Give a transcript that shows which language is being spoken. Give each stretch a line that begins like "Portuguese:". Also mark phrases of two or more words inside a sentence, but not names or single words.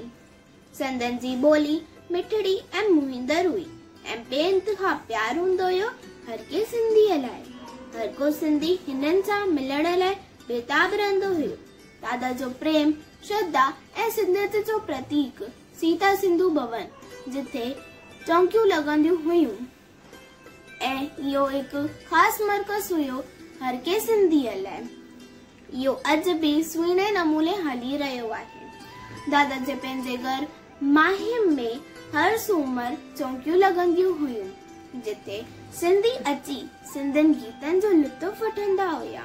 Sindhi: संदन जी ॿोली मिठड़ी ऐं मुहिंदड़ हुई ऐं बेइंतिहा प्यार हूंदो हुयो हर के सिंधीअ लाइ। हर को सिंधी हिननि सां मिलण लाइ बेताब रहंदो हुयो। दादा जो प्रेम, श्रद्धा ऐं सिंधियत जो प्रतीक सीता सिंधु भवन, जिथे चौकियूं लॻंदियूं हुयूं ऐं इहो हिकु ख़ासि मर्कज़ हुयो हर के सिंधीअ लाइ। इहो अॼु बि सुहिणे नमूने हली रहियो आहे। दादा जे पंहिंजे घर माहिम में हर सूमर चौकियूं लॻंदियूं हुयूं, जिथे सिंधी अची सिंधियुनि गीतनि जो लुत्फ़ वठंदा हुया।